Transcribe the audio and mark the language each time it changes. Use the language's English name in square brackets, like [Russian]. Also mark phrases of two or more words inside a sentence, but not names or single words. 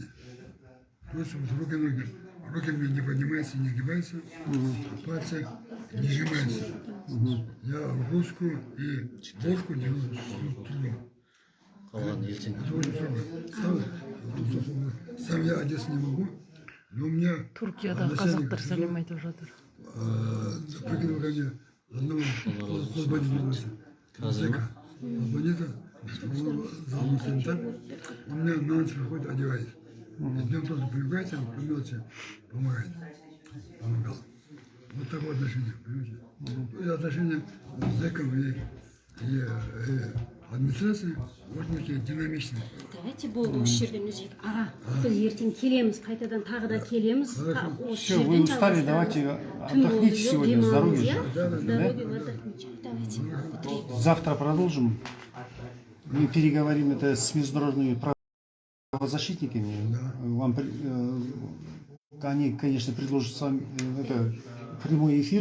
[Russian] То есть вот руки мне не поднимаются, не гибаются, а пальцы не сжимаются. Я ручку и ложку держу с трудом. Это очень трудно. Сам я одеться не могу, но у меня [Kazakh] Түркияда қазақтар сәлем айтып жатыр. [Russian] Прикинул ко мне одного освободителя. Освободителя. Он санитар, он меня на ночь приходит, одевает. Днем тоже привлекается, по мелочи помогает. Помогал. Вот такое отношение, понимаете? И отношения с зэком и администрацией очень динамичные. [Kazakh] Давайте болды осы жерден үзейік. Аға, біз ертең келеміз, қайтадан тағы да келеміз. [Russian] Все, вы устали, давайте отдохните сегодня, здоровья. Давайте. Завтра продолжим. Мы переговорим это с международными правозащитниками. Вам, они, конечно, предложат с вами это прямой эфир.